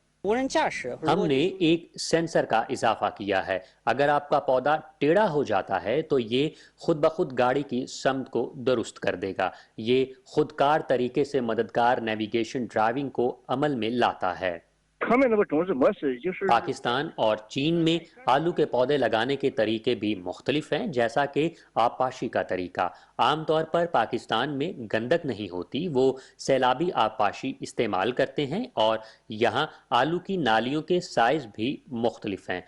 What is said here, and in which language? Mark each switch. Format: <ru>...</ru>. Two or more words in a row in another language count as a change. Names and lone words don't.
<ur>ہم نے ایک سینسر کا اضافہ کیا ہے. اگر آپ کا پودا ٹیڑھا ہو جاتا ہے تو یہ خود بخود گاڑی کی سمت کو درست کر دے گا. یہ خودکار طریقے سے مددگار</ur> <en>navigation driving</en> <ur>کو عمل میں لاتا ہے.</ur> <zh>他们那个种植模式就是</zh> <ur>پاکستان اور چین میں آلو کے پودے لگانے کے طریقے بھی مختلف ہیں، جیسا کہ آبپاشی کا طریقہ. عام طور پر پاکستان میں گندک نہیں ہوتی، وہ سیلابی آبپاشی استعمال کرتے ہیں، اور یہاں آلو کی نالیوں کے سائز بھی مختلف ہیں.</ur>